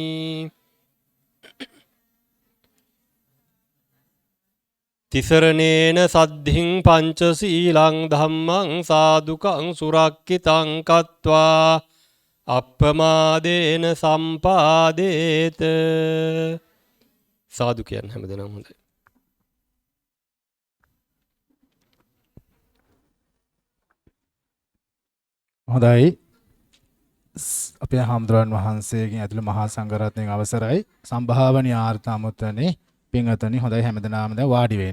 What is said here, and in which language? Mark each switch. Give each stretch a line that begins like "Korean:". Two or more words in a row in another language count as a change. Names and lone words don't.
Pali: තිසරණේන සද්ධින් පංචශීලං ධම්මං සාදුකං සුරක්ඛිතං කତ୍වා අප්පමාදේන සම්පාදේත
Sinhala: සාදු කියන හැමදෙනාම හොඳයි. හොඳයි අපේ හාමුදුරන් වහන්සේගෙන් ඇතුළු මහා සංඝරත්නයන් අවසරයි සම්භාවනීය ආර්ථාමුත්තනේ පින්වතුනි හොඳයි හැමදෙනාම දැන් වාඩි වෙන්න.